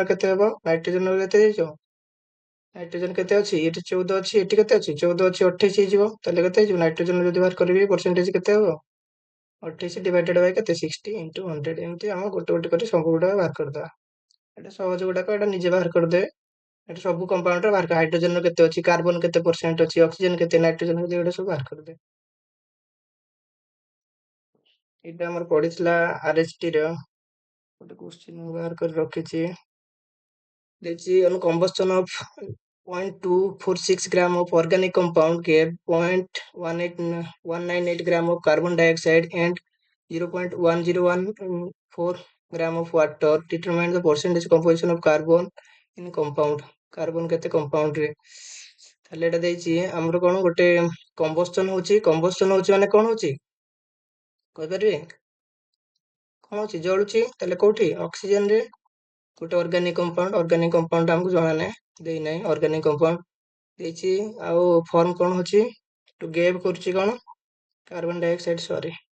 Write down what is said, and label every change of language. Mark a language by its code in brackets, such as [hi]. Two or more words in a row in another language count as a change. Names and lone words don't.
[or] ର କେତେ ହେବ ନାଇଟ୍ରୋଜେନ ର କେତେ ହେଇଯିବ ନାଇଟ୍ରୋଜେନ କେତେ ଅଛି ଏଠି 14 ଅଛି ଏଠି କେତେ ଅଛି 14 ଅଛି 28 ହେଇଯିବ ତାହେଲେ କେତେ ହେଇଯିବ ନାଇଟ୍ରୋଜେନ ଯଦି ବାହାର କରିବି ପରସେଣ୍ଟେଜ କେତେ ହବ 28 [en] divided by [or] କେତେ 60 ଇଣ୍ଟୁ 100 ଏମିତି ଆମେ ଗୋଟେ ଗୋଟେ କରି ସବୁ ଗୁଡାକ ବାହାର କରିଦବା ଏଟା ସହଜ ଗୁଡାକ ଏଟା ନିଜେ ବାହାର କରିଦେବେ ଏଟା ସବୁ କମ୍ପାଉଣ୍ଡର ବାହାର ହାଇଡ୍ରୋଜେନ କେତେ ଅଛି କାର୍ବନ କେତେ ପରସେଣ୍ଟ ଅଛି ଅକ୍ସିଜେନ କେତେ ନାଇଟ୍ରୋଜେନ କେତେ ଏଗୁଡା ସବୁ ବାହାର କରିଦେବେ ଏଇଟା ଆମର ପଡିଥିଲା RHT ର ଗୋଟେ କ୍ୱେଶ୍ଚିନ୍ ମୁଁ ବାହାର କରି ରଖିଛି ଦେଇଛି [en] on combustion of 0.246 gram of organic compound gave 0.198 gram of carbon dioxide and 0.1014 gram of water determine the percentage composition of carbon in compound carbon [or] କେତେ compound ରେ ତାହେଲେ ଏଟା ଦେଇଛି ଆମର କଣ ଗୋଟେ combustion ହଉଛି ମାନେ କଣ ହଉଛି କହିପାରିବେ କଣ ହଉଛି ଜଳୁଛି ତାହେଲେ କୋଉଠି ଅକ୍ସିଜେନ ରେ ଗୋଟେ [en] organic compound [or] ଆମକୁ ଜଣା ନାହିଁ ଦେଇନାହିଁ [en] organic compound [or] ଦେଇଛି ଆଉ ଫର୍ମ କଣ ହଉଛି [en] to gave [or] କରୁଛି କଣ [en] carbon dioxide [or] ସରି